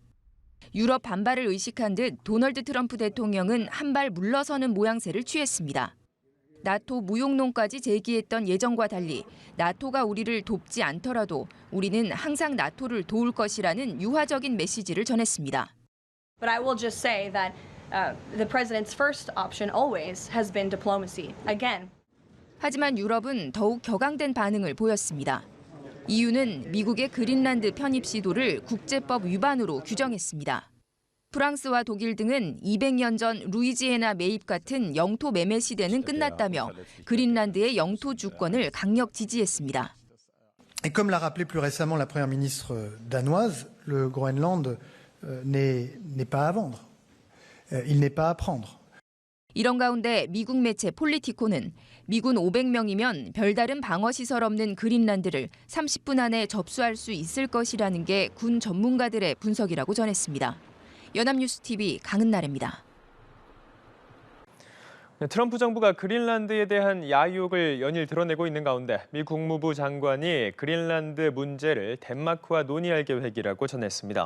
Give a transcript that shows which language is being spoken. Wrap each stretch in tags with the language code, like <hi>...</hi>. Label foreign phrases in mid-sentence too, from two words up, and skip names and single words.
<ko>유럽 반발을 의식한 듯 도널드 트럼프 대통령은 한 발 물러서는 모양새를 취했습니다. 나토 무용론까지 제기했던 예정과 달리 나토가 우리를 돕지 않더라도 우리는 항상 나토를 도울 것이라는 유화적인 메시지를 전했습니다.</ko> <en>But I will just say that the president's first option always has been diplomacy. Again.</en> <ko>하지만 유럽은 더욱 격앙된 반응을 보였습니다. EU는 미국의 그린란드 편입 시도를 국제법 위반으로 규정했습니다. 프랑스와 독일 등은 200년 전 루이지애나 매입 같은 영토 매매 시대는 끝났다며 그린란드의 영토 주권을 강력 지지했습니다.</ko> <fr>Et comme l'a rappelé plus récemment la première ministre danoise, le Groenland n'est pas à vendre. Il n'est pas à prendre.</fr> <ko>이런 가운데 미국 매체 폴리티코는 미군 500명이면 별다른 방어시설 없는 그린란드를 30분 안에 접수할 수 있을 것이라는 게 군 전문가들의 분석이라고 전했습니다. 연합뉴스TV 강은나래입니다. 트럼프 정부가 그린란드에 대한 야욕을 연일 드러내고 있는 가운데 미 국무부 장관이 그린란드 문제를 덴마크와 논의할 계획이라고 전했습니다.</ko>